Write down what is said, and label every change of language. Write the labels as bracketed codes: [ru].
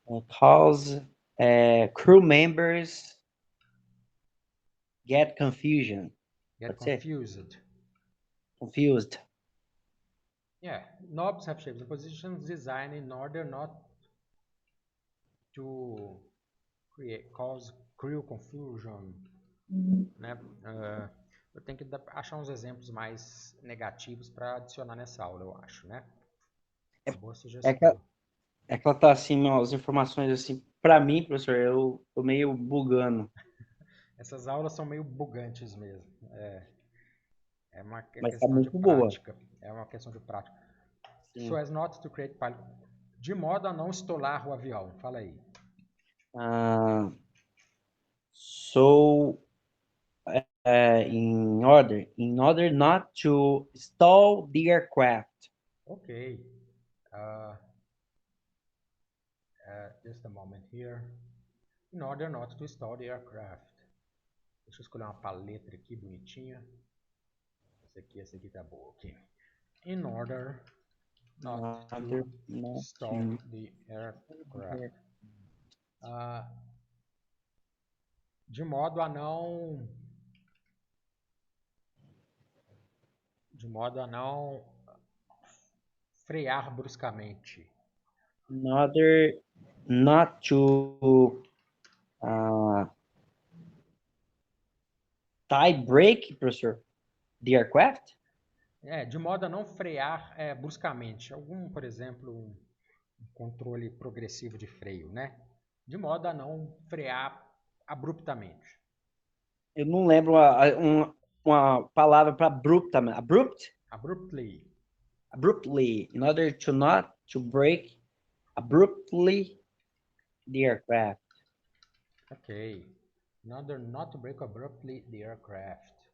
[en] cause crew members get confusion. Get [pt] Pode ser? [en] confused. Confused. Yeah. Knobs have shapes and positions designed in order not to cause crew confusion. [pt] Né? Eu tenho que achar uns exemplos mais negativos para adicionar nessa aula, eu acho, né? Uma boa sugestão. É que ela tá assim, as informações assim, para mim, professor, eu tô meio bugando. Essas aulas são meio bugantes mesmo. É uma Mas tá questão de muito boa. prática. É uma questão de prática. Sim. [en] So as not to create pilot. [pt] De modo a não estolar o avião. Fala aí. [en] So in order not to stall the aircraft. Ok. Just a moment here. In order not to stall the aircraft. [pt] Deixa eu escolher uma paleta aqui bonitinha. Essa aqui tá boa, ok. [en] In order not to stall the aircraft. [pt] De modo a não frear bruscamente. [en] In order not to tie brake, professor, the aircraft? [pt] De modo a não frear bruscamente. Por exemplo, um controle progressivo de freio, né? De modo a não frear abruptamente. Eu não lembro uma palavra para abruptamente. [en] Abruptly. Abruptly. In order to not to break abruptly the aircraft. Ok. In order not to break abruptly the aircraft.